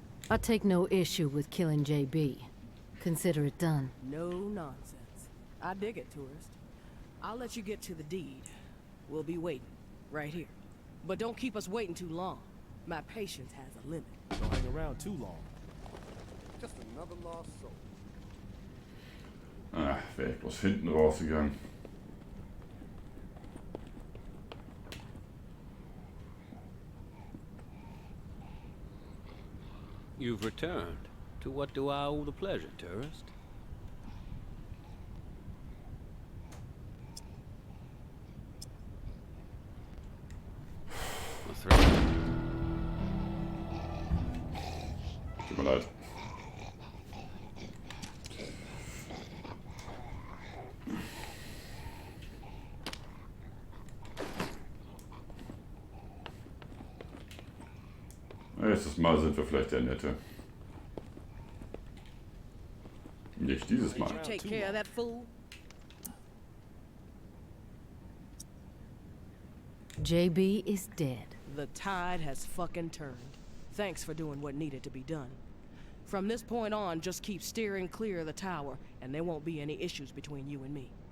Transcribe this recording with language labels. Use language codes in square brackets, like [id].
[en] I take no issue with killing JB. Consider it done. No nonsense. I dig it, tourist. I'll let you get to the deed. We'll be waiting, right here. But don't keep us waiting too long. My patience has a limit. Don't hang around too long. Just another lost soul. [de] Ach, wäre ich bloß hinten rausgegangen. [en] You've returned. To what do I owe the pleasure, tourist? A threat. [de] Tut mir leid. Nächstes Mal sind wir vielleicht der Nette. Nicht dieses Mal. [en] Did you take care of that fool? JB is dead. The tide has fucking turned. Thanks for doing what needed to be done. From this point on, just keep steering clear of the tower, and there won't be any issues between you and me.